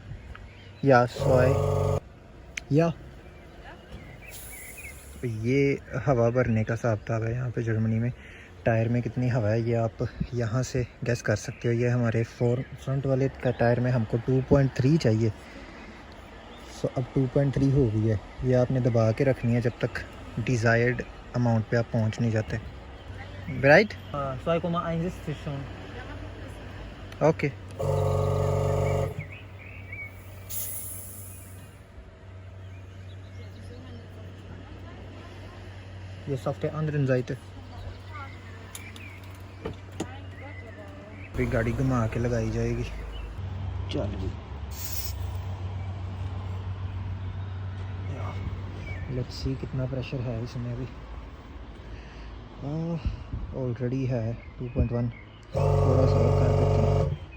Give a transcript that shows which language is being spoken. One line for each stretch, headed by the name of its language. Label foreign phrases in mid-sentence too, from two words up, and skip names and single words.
German: Ja, 2. Ja.
Hindi: ये हवा भरने का हिसाब किताब है यहाँ पे जर्मनी में। टायर में कितनी हवा है ये आप यहाँ से गैस कर सकते हो। ये हमारे फ्रंट वाले का टायर में हमको 2.3 चाहिए, सो अब 2.3 हो गई है। ये आपने दबा के रखनी है जब तक
English: desired amount
Hindi: पे आप पहुँच नहीं जाते।
German: राइट 2,1 ist schon.
Hindi: ओके।
German: ये auf der anderen Seite।
Hindi: फिर गाड़ी घुमा के लगाई जाएगी। चल जी,
English: let's see
Hindi: कितना प्रेशर है इसमें अभी। ऑलरेडी है 2.1, थोड़ा सा और कर देते हैं।